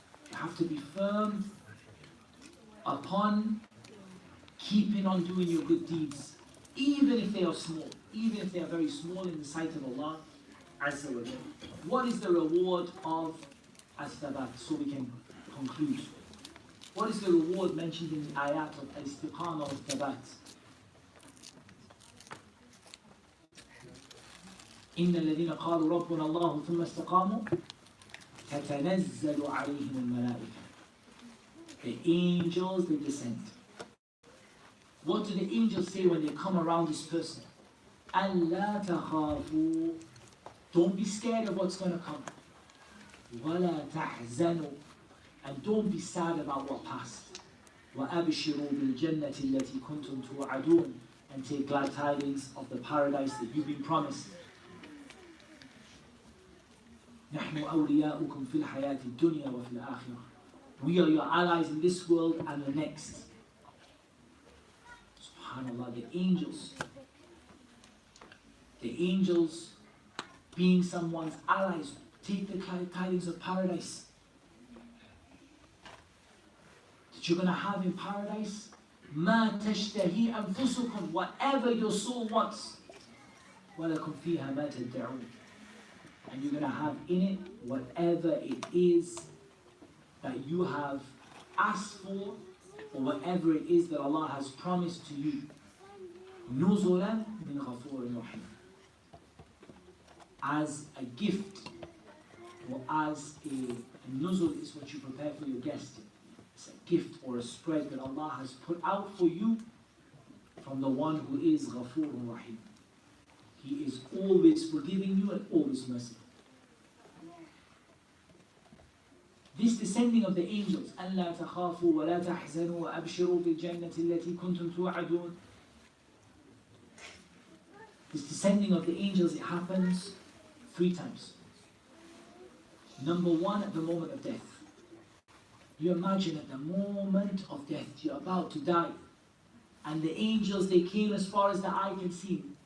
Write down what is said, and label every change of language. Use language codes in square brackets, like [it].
[en] You have to be firm upon keeping on doing your good deeds, even if they are small, even if they are very small in the sight of Allah Azza wa Jalla. What is the reward of as-thabat? So we can conclude. What is the reward mentioned in the ayat of al-istiqamah wa al-thabat? [ar] إن الذين قالوا ربنا الله ثم استقاموا تتنزل عليهم الملائكة. [en] The angels, they descend. What do the angels say when they come around this person? [ar] أَلَّا تَخَافُوا, [en] don't be scared of what's going to come. [ar] وَلَا تَحْزَنُوا, [en] and don't be sad about what passed. [ar] وَأَبْشِرُوا بِالْجَنَّةِ الَّتِي كُنْتُمْ تُوعَدُونَ, [en] and take glad tidings of the paradise that you've been promised. [ar] نحن أولياؤكم في الحياة الدنيا وفي الآخرة. [en] We are your allies in this world and the next. SubhanAllah, the angels being someone's allies, take the tidings of paradise. That you're going to have in paradise, [ar] ما تشتهي أنفسكم, [en] whatever your soul wants. [ar] ولكم فيها ما تدعون. [en] And you're going to have in it whatever it is that you have asked for, or whatever it is that Allah has promised to you. [ar] نُزُلًا مِنْ غَفُورٍ رَحِيمٍ, [en] as a gift, or as a nuzul is what you prepare for your guest. It's a gift or a spread that Allah has put out for you from the one who is Ghafoor Rahim. He is always forgiving you and always merciful. This descending of the angels, [ar] أَلَّا تَخَافُوا وَلَا تَحْزَنُوا وَأَبْشِرُوا بِالْجَنَّةِ الَّتِي كُنْتُمْ تُوعَدُونَ. [en] This descending of the angels, it happens 3 times. Number 1, at the moment of death. You imagine at the moment of death, you're about to die, and the angels, they came as far as the eye can see.